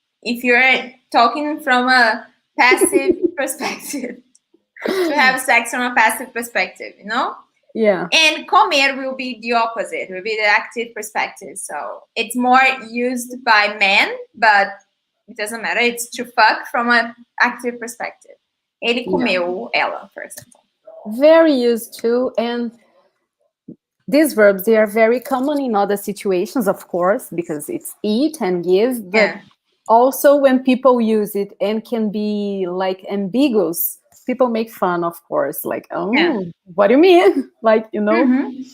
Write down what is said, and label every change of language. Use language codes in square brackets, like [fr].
[en] If you're talking from a passive perspective, to have sex from a passive perspective, you know? Yeah. And comer will be the opposite, will be the active perspective. So it's more used by men, but it doesn't matter. It's to fuck from an active perspective. [pt] Ele comeu ela, [en] for example. Very used to, and these verbs, they are very common in other situations, of course, because it's eat and give, but also when people use it and can be like ambiguous, people make fun, of course, like, what do you mean? Like, you know?